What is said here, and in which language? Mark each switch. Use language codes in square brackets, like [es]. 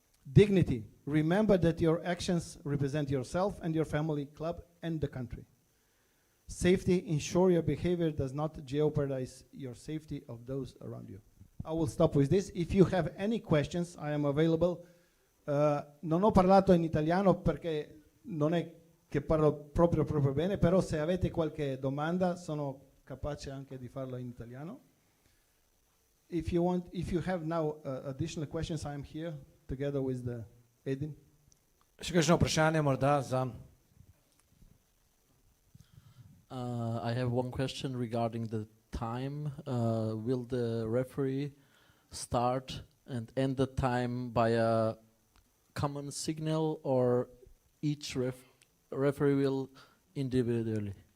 [en] Dignity. Remember that your actions represent yourself and your family, club, and the country. Safety. Ensure your behavior does not jeopardize your safety of those around you. I will stop with this. If you have any questions, I am available. [it] Non ho parlato in italiano perché non è che parlo proprio bene, però se avete qualche domanda sono capace anche di farlo in italiano. [en] If you have now additional questions, I am here together with the Edin. [sl] Še kakšno vprašanje morda za... [en] I have one question regarding the time. Will the referee start and end the time by a common signal, or each referee will individually?